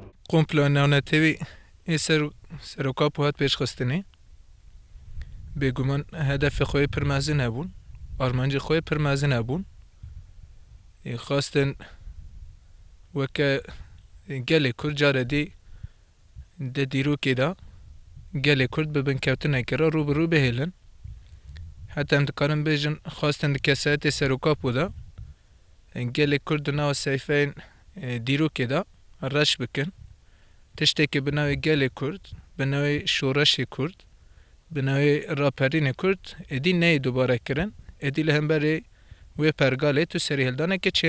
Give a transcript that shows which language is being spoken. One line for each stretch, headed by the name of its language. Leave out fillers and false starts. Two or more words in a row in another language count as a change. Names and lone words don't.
Kurdish: قومپلا ناونەتەوی سەرۆکاپ و هات پێشخستنێ بێگومان هەدەفی خۆی پڕ مەزن هەبوون ئارمانجی خۆی پڕ مەزن هەبوون خواستن وەکە gelê Kurd care dî di dîrokê de gelê Kurd bi binkewtinekê re rûbirû bihêlin heta em dikarin bêjin xwastin di kesayetê serokapû de gelê Kurd di nava seyfeyên dîrokê de reş bikin tiştekî bi navê gelê Kurd bi navê şoreşê Kurd bi navê raperînê Kurd êdî neyê dubare kirin êdî li hemberî wê pergalê tu serî hildanekê çê